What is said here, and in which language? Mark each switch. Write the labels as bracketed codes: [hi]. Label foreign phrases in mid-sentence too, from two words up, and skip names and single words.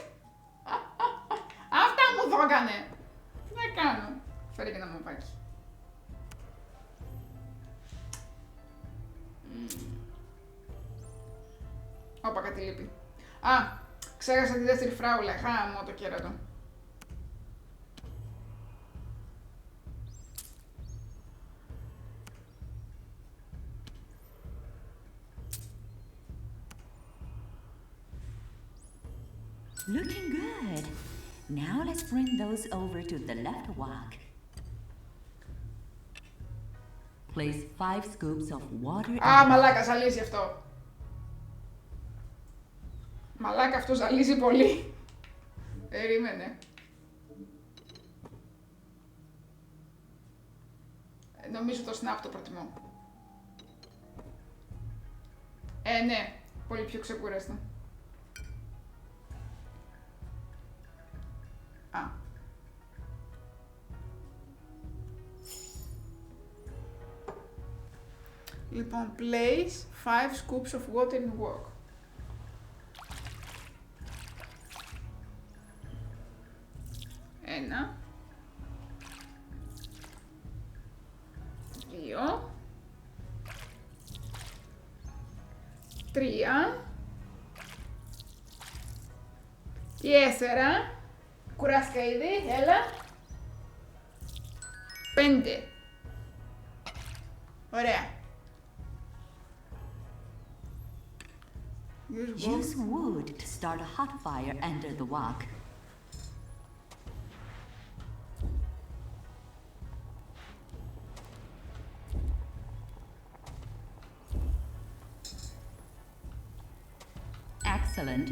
[el] Αυτά μου το έκανε. Τι να κάνω. Φέρε και ένα μοπάκι. Όπα, κάτι λείπει. Α, ξέχασα τη δεύτερη φράουλα. Χάμω το κέρατο. [en] Looking good. Now let's bring those over to the left wok. Place 5 scoops of water. [el] Α, μαλάκα, ζαλίζει αυτό. Μαλάκα, αυτό ζαλίζει πολύ. Περίμενε. Νομίζω το snap το προτιμώ. Ναι. Πολύ πιο ξεκούραστο. Α. Λοιπόν, [en] place 5 scoops of water in wok. [el] Ένα. 2. 3. 4. Κουράστηκα ήδη, έλα. 5. Ωραία. [en] Use wood to start a hot fire under the wok. Excellent.